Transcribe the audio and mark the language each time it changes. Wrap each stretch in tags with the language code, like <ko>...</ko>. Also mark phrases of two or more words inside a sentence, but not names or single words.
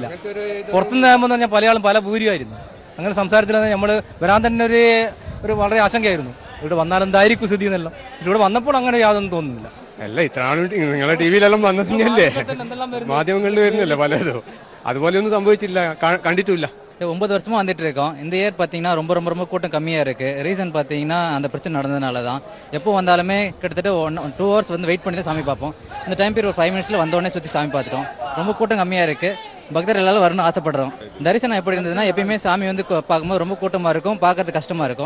<ml>പുറത്തുനിന്ന് ആകുമ്പോൾ പറഞ്ഞാൽ പല ആളും പല ഭൂരിയായിരുന്നു. അങ്ങനെ സംസാരത്തിൽ നമ്മൾ വരാൻ തന്നെ ഒരു വളരെ ആശങ്കയായിരുന്നു. ഇവിടെ വന്നാൽ എന്തായിരിക്കും സ്ഥിതി എന്നല്ല. പക്ഷെ ഇവിടെ വന്നപ്പോൾ അങ്ങനെ യാതൊന്നും തോന്നുന്നില്ല. അല്ല, ഇത്ര നിങ്ങളെ TV-യിലെല്ലാം വന്നതന്നെയല്ലേ, മാധ്യമങ്ങളിൽ വരുന്നില്ല പലതും. അതുപോലെയൊന്നും സംഭവിച്ചില്ല, കണ്ടിട്ടില്ല.</ml> <ta>9 வருஷமா வந்துட்டு இருக்கோம். இந்த இயர் பார்த்தீங்கன்னா ரொம்ப ரொம்ப ரொம்ப கூட்டம் கம்மியாக இருக்குது. ரீசன் பார்த்தீங்கன்னா அந்த பிரச்சனை நடந்ததுனால தான். எப்போ வந்தாலுமே கிட்டத்தட்ட 2 hours வந்து வெயிட் பண்ணி தான் சாமி பார்ப்போம். இந்த</ta> <en>time period</en> <ta>ஒரு 5 minutes வந்தோடனே சுற்றி சாமி பார்த்துட்டோம். ரொம்ப கூட்டம் கம்மியாக இருக்குது. பக்தர் எல்லாரும் வரணும்னு ஆசைப்படுறோம். தரிசனம் எப்படி இருந்ததுன்னா எப்பயுமே சாமி வந்து பார்க்கும்போது ரொம்ப கூட்டமாக இருக்கும், பார்க்கறது கஷ்டமாக இருக்கும்.</ta>